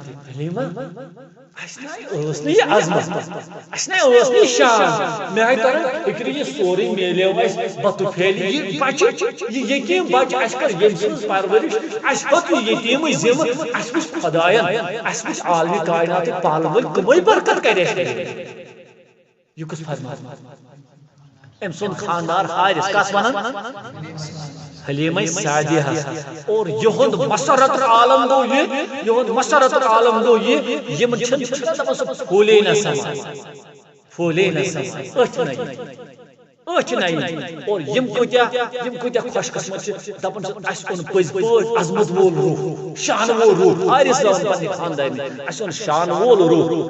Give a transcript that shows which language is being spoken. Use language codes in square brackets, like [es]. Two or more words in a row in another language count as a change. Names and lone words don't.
[ks] حلیمہ اسہِ نَے ٲس نہٕ یہِ عظمت اسہِ نَے ٲس نہٕ یہِ شان مےٚ آیہِ تران فکرِ یہِ سورُے میلیو اسہِ بتہٕ پھیلہِ یہِ بچہِ یہِ یتیٖم بچہِ اسہِ کٔر ییٚمہِ سٕنٛز پرورش اسہِ ہیوٚت یہِ یتیٖمٕے ذمہٕ اسہِ وٕچھ خۄداین اسہِ وٕچھ عالمہِ کائناتٕکۍ پالن وٲلۍ کٕمٕے برکت کرِ اسہِ یہِ کُس فرمان ام سن خاندار حارث کس ونان حلیمہ سعدیہ اور یہند مسرت العالم گو یہند مسرت العالم گو یہ یمن چھن دپان سُہ پھوٗلے نہ سمان پھوٗلے نہ سمان أچھ نَیہِ اور یم کۭتیاہ خوش قسمت چھِ دپان چھِ اسہِ اوٚن پٔزۍ پٲٹھۍ عظمت وول روح شان وول روح حارث دپان پننہِ خاندارنہِ اسہِ اوٚن شان وول روح